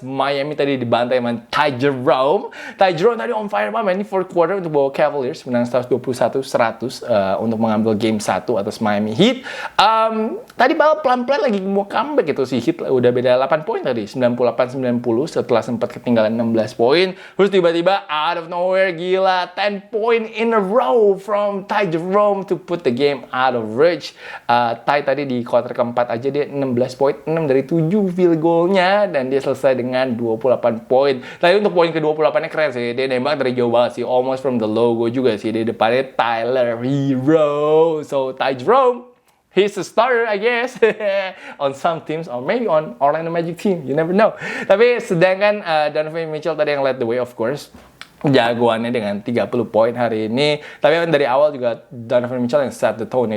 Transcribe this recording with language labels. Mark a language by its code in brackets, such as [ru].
[id] Miami tadi dibantai sama Ty Jerome. Ty Jerome tadi on fire banget ini 4th quarter untuk bawa Cavaliers menang 121-100 untuk mengambil game 1 atas Miami Heat. Tadi bal pelan-pelan lagi mau comeback itu si Heat, udah beda 8 poin tadi, 98-90 setelah sempat ketinggalan 16 poin. Terus tiba-tiba [en] out of nowhere [id] gila [en] 10 point in a row from Ty Jerome to put the game out of reach. [id] Ty tadi di quarter keempat aja dia 16 poin, 6 dari 7 field goalnya, dan dia selesai dengan 28 poin. Tapi untuk poin ke-28-nya keren sih, dia nembak dari jauh banget sih, [en] almost from the logo [id] juga sih, di depannya Tyler Hero. [en] So Ty Jerome, he's a starter, I guess, on some teams, or maybe on Orlando Magic team. You never know. [id] Tapi sedangkan [en] Donovan Mitchell [id] tadi yang [en] led the way, of course. [id] Jagoannya dengan 30 poin hari ini. Tapi dari awal juga Donovan Mitchell yang [en] set the tone.